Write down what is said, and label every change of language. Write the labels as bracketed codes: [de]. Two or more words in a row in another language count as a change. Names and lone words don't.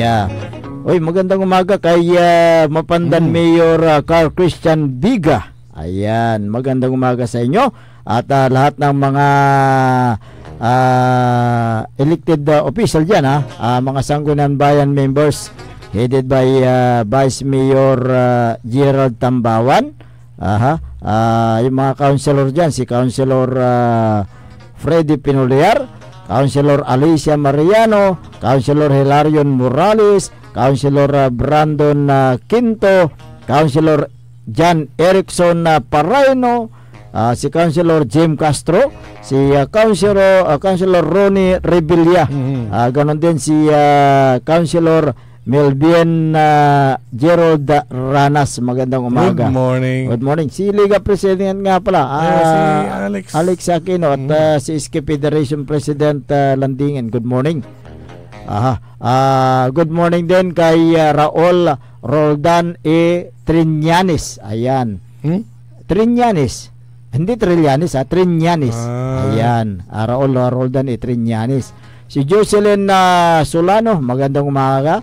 [tl] Uy, magandang umaga kay Mapandan Mayor Carl Christian Biga. Ayan, magandang umaga sa inyo. At lahat ng mga elected official dyan, mga Sangguniang Bayan members headed by Vice Mayor Gerald Tambawan, yung mga councilor dyan, si Councilor Freddy Pinuliar, Councilor Alicia Mariano, Councilor Hilarion Morales, Councilor Brandon Quinto, Councilor John Erickson Parraino, si Councilor Jim Castro, si Councilor Ronnie Rebilla, ganon din si Councilor Melvin Gerald Ranas. Magandang umaga. [en] Good morning. Good morning. [tl] Si Liga President nga pala, si Alex Aquino, at si SK Federation President Landingen. [en] Good morning. Good morning [tl] din kay Raul Roldan E. Triñanes. Ayan. Triñanes. Hindi Trillanes, Triñanes. Ayan. Raul Roldan E. Triñanes. Si Jocelyn Solano, magandang umaga.